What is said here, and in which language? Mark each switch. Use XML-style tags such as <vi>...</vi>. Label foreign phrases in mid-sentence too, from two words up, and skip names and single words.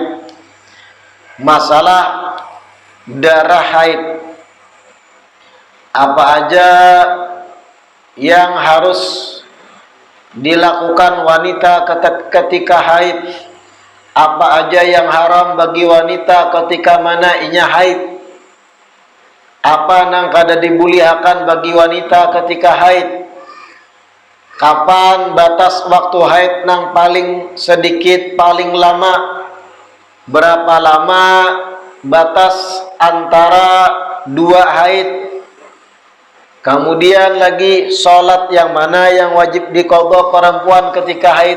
<bjn>Masalah darah haid. Apa aja yang harus dilakukan wanita ketika haid? Apa aja yang haram bagi wanita ketika mana inya haid? Apa nang kada dibuliakan bagi wanita ketika haid? Kapan batas waktu haid nang paling sedikit, paling lama? Berapa lama batas antara dua haid? Kemudian lagi sholat yang mana yang wajib diqadha perempuan ketika haid.</bjn>